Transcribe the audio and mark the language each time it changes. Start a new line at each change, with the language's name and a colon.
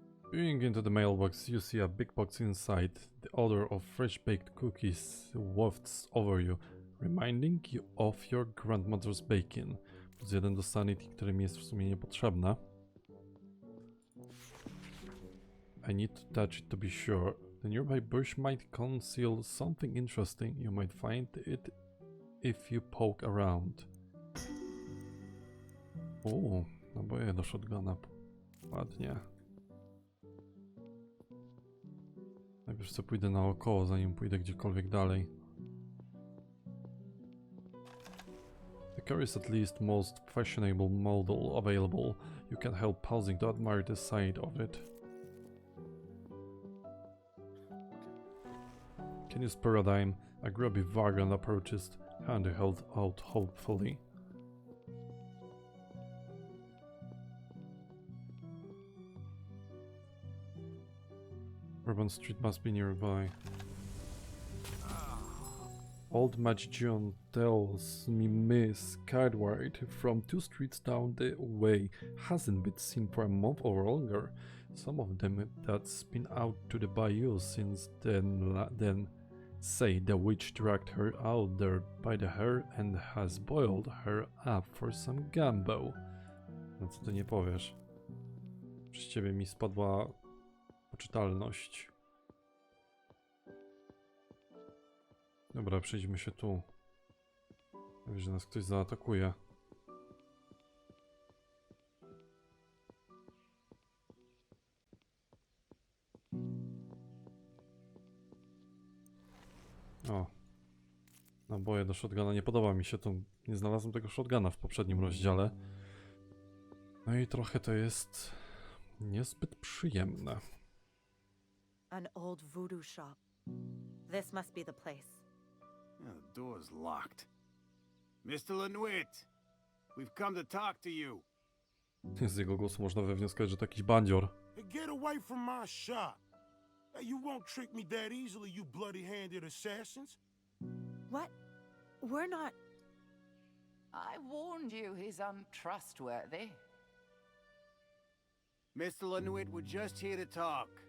English: Peering into the mailbox, you see a big box inside. The odor of fresh-baked cookies wafts over you, reminding you of your grandmother's baking.
Polish: Plus 1 do sanity, które mi jest w sumie niepotrzebne.
English: I need to touch it to be sure. The nearby bush might conceal something interesting. You might find it if you poke around.
Polish: O, naboje do shotguna. Ładnie. Najpierw co pójdę naokoło, zanim pójdę gdziekolwiek dalej.
English: The car is at least most fashionable model available. You can't help pausing to admire the sight of it. Can you spare a dime? A grubby vagrant approaches, hand held out hopefully. Urban Street must be nearby. Old Magician tells me Miss Cadward from 2 streets down the way hasn't been seen for a month or longer. Some of them that's been out to the bayou since then say the witch dragged her out there by the hair and has boiled her up for some gumbo.
Polish: No co ty nie powiesz? Przez ciebie mi spadła poczytalność. Dobra, przejdźmy się tu. Wiesz, że nas ktoś zaatakuje. O. Naboje do shotguna. Nie podoba mi się to. Nie znalazłem tego shotguna w poprzednim rozdziale. No i trochę to jest niezbyt przyjemne.
English: An old voodoo shop. This must be the place. Yeah, the door's locked. Mr. Lanutt, we've come to talk to you.
Polish: Z jego głosu można wywnioskować, że to jakiś bandzior.
English: Hey, get away from my shop. Hey, you won't trick me that easily, you bloody-handed assassins. What? We're not. I warned you he's untrustworthy. Mr. Lanutt, we're just here to talk.